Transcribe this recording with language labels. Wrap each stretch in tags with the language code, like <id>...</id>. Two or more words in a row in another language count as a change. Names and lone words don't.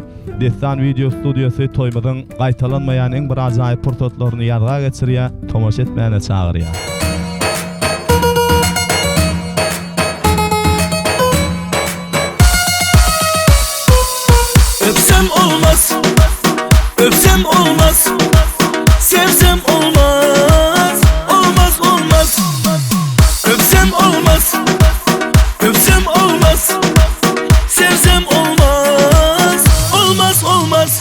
<tk>Destan video studiýasy toýmadan gaýtalanmaýan eň bir ajaýyp portretlaryny ýarga geçirýär. Tomaşa etmäne çagyrýar.</tk> <tr>Öpsem olmaz, öpsem olmaz, sevsem olmaz, olmaz olmaz. Öpsem olmaz, öpsem olmaz, sevsem olmaz, olmaz olmaz.</tr>